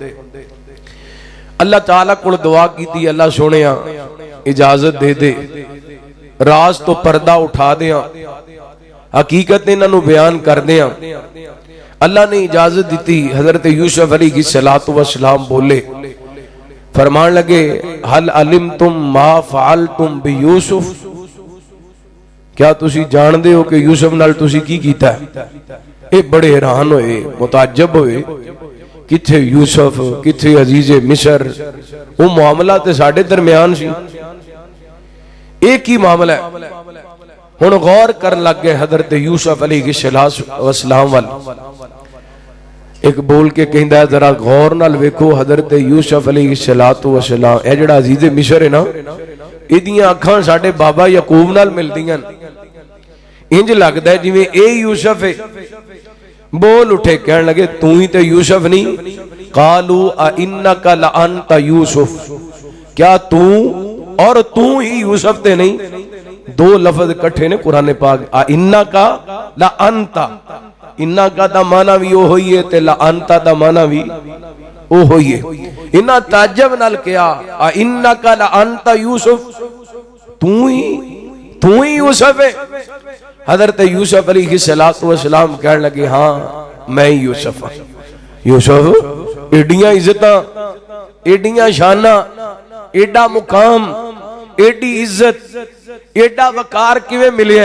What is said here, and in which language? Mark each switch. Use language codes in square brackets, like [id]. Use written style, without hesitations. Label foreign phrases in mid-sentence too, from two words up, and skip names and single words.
[pa] اللہ تعالیٰ کول دعا کی، اللہ سنیا اجازت دے دے راز توں پردہ اٹھا دیں، حقیقت انہاں بیان کر دیں. اللہ نے اجازت دی. حضرت یوسف [ar] عليه الصلاة والسلام [pa] بولے، فرمان لگے, [ar] هل علمتم ما فعلتم بيوسف, [pa] کیا تسی جاندے ہو کہ یوسف نال تسی کی کیتا ہے? ایہ بڑے حیران ہوئے، متعجب ہوئے، کتھے یوسف کتھے عزیزِ مصر، وہ معاملہ تے ساڈے درمیان سی، ایک ہی معاملہ ہے. ہُن غور کر لگ گئے حضرت یوسف [ar] عليه الصلاة والسلام [pa] وال. ایک بول کے کہندا ہے، ذرا غور نال ویکھو حضرت یوسف [ar] عليه الصلاة والسلام, [pa] اے جہڑا عزیزِ مصر ہے نا، ایہدیاں اکھاں ساڈے بابا یعقوب نال ملدیاں، انج لگدا ہے جویں اے یوسف ہے. بول اٹھے، کہن لگے، تو ہی تو یوسف نہیں? [ar] قالوا أإنك لأنت يوسف, [pa] کیا تو اور تو ہی یوسف تے نہیں? دو لفظ اکٹھے نے قرآن پاک. [ar] أإنك لأنت, [pa] إنك دا معنیٰ بھی او ہوئی ہے تے [ar] لأنت [pa] دا معنیٰ بھی او ہوئی ہے. اِنّا تعجب نال کیا, [ar] أإنك لأنت يوسف, [pa] تو ہی یوسف ہے? [ur] حضرت یوسف [ar] عليه الصلاة والسلام [ur] کہنے لگے، ہاں میں ہی یوسف ہوں. [pa] یوسف، ایڈیاں عزتاں، ایڈیاں شاناں، ایڈا مقام، ایڈی عزت، ایڈا وقار کویں ملیا?